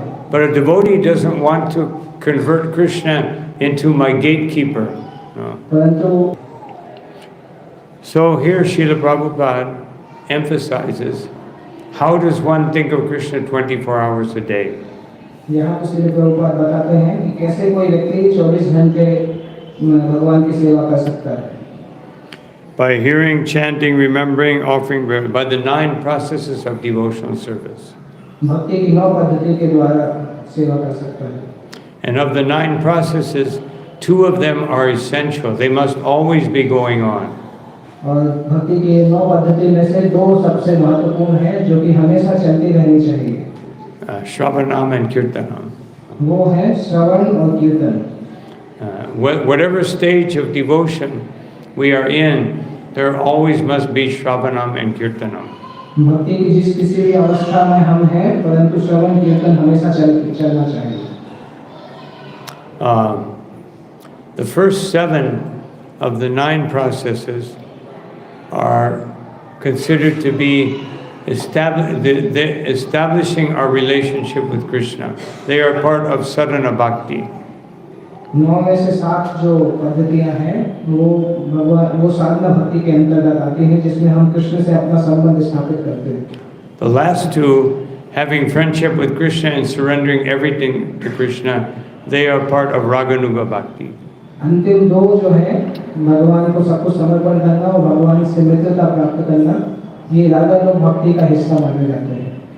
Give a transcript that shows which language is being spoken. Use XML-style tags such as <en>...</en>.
<en>But a devotee doesn't want to convert Krishna into my gatekeeper.</en> <hi>परंतु</hi> <en>So here Srila Prabhupada emphasizes, how does one think of Krishna 24 hours a day?</en> <hi>यहाँ श्रील प्रभुपाद बताते हैं कि कैसे कोई व्यक्ति 24 घंटे भगवान की सेवा कर सकता है.</hi> <en>By hearing, chanting, remembering, offering, by the 9 processes of devotional service.</en> <hi>भक्ति की 9 पद्धति के द्वारा सेवा कर सकता है.</hi> <en>And of the 9 processes, 2 of them are essential. They must always be going on.</en> <hi>और भक्ति की 9 पद्धति में से 2 सबसे महत्वपूर्ण हैं जो कि हमेशा चलती रहनी चाहिए.</hi> <en>Shravanam and Kirtanam.</en> <hi>वो है श्रवण और कीर्तन.</hi> <en>Whatever stage of devotion we are in, there always must be Shravanam and Kirtanam.</en> <hi>भक्ति की जिस किसी भी अवस्था में हम हैं, परंतु श्रवण कीर्तन हमेशा चलना चाहिए.</hi> <en>The first 7 of the 9 processes are considered to be establishing our relationship with Krishna. They are part of sadhana bhakti.</en> <hi>9 में से 7 जो पद्धतियां हैं वो साधना भक्ति के अंतर्गत आती हैं, जिसमें हम कृष्ण से अपना संबंध स्थापित करते हैं.</hi> <en>The last 2, having friendship with Krishna and surrendering everything to Krishna, they are part of raganuga bhakti.</en> <hi>अंतिम 2 जो है भगवान को सब कुछ समर्पण करना और भगवान से मित्रता प्राप्त करना, ये रागानुग भक्ति का हिस्सा माने जाते हैं.</hi>